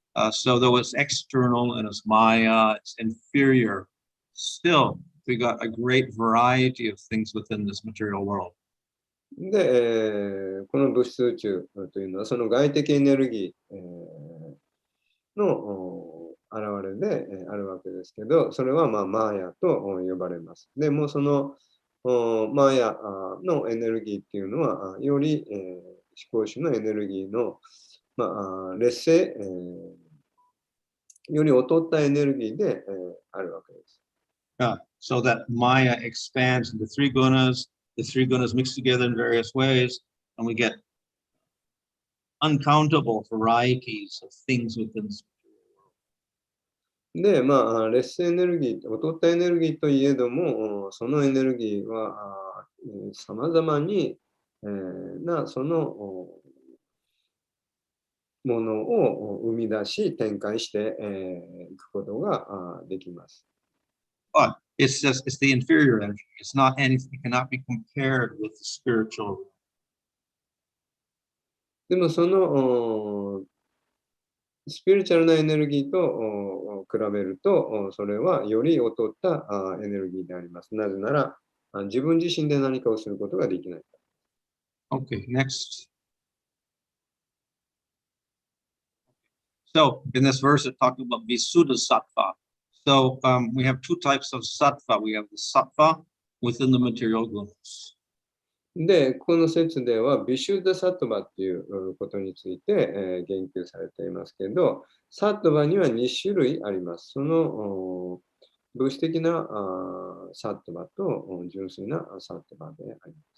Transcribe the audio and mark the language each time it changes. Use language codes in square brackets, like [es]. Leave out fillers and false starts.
[en] So though it's external and it's Maya, it's inferior, still we got a great variety of things within this material world. [ja] で、この物質宇宙というのはその外的エネルギー、の現れであるわけですけど、それはマーヤと呼ばれます。でもそのマーヤのエネルギーっていうのは、より思考主のエネルギーの、劣勢、より劣ったエネルギーであるわけです。 [en] So that Maya expands into three gunas, the three gunas mix together in various ways, and we get uncountable varieties of things within this material world. [ja] で、劣勢エネルギー、劣ったエネルギーといえども、そのエネルギーはさまざまに、そのものを生み出し、展開していくことができます。 [en] But it's the inferior energy. It's not anything, it cannot be compared with the spiritual. [ja] でもそのスピリチュアルなエネルギーと比べると、それはより劣ったエネルギーであります。なぜなら、自分自身で何かをすることができない。 [en] Okay, next. So in this verse, it talks about Visuddha Sattva. So we have two types of sattva. We have the sattva within the material goods. [ja] で、この説では、ビシュッダサットバっていうことについて、言及されていますけど、サットバには2種類あります。その物質的なサットバと純粋なサットバであり